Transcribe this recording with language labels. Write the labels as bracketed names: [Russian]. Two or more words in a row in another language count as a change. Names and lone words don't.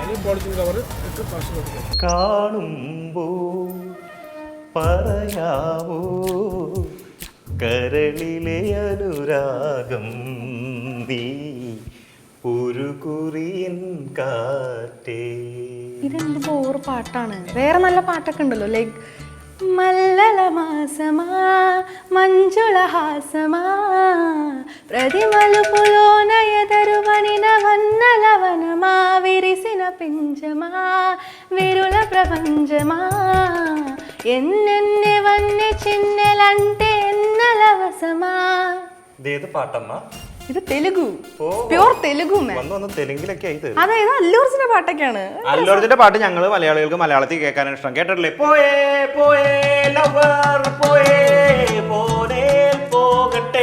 [Malayalam] കാണുമ്പോ പറയാവോ കരളിലെ അനുരാഗം നീ ഒരു കുറിയൻ കാറ്റേ. ഇതെന്ത് ബോറ് പാട്ടാണ്. വേറെ നല്ല പാട്ടൊക്കെ ഉണ്ടല്ലോ, ലൈക്ക് [Telugu] మల్లెల మాసమా మంజుల హాసమా ప్రతిమలుపులోన ఎదరువనిన వన్నల వనమా విరిసిన పింజమా విరుల ప్రపంచమా ఎన్నెన్నెవన్నె చిన్నెలంటే ఎన్నలవసమా. [Malayalam] ഇതേത് പാട്ടമ്മ? ഇത് തെലുഗു, പ്യൂർ തെലുഗു. വന്ന് തെലുങ്കിലൊക്കെ ആയി. അതായത് അല്ലൂർജിന്റെ പാട്ടൊക്കെയാണ്. അല്ലൂർജിന്റെ പാട്ട് ഞങ്ങൾ മലയാളികൾക്ക് മലയാളത്തിൽ കേൾക്കാനാണ് ഇഷ്ടം. കേട്ടിട്ടില്ലേ? പോയേ പോയേ ലവർ പോയേ പോരേ പോകട്ടെ.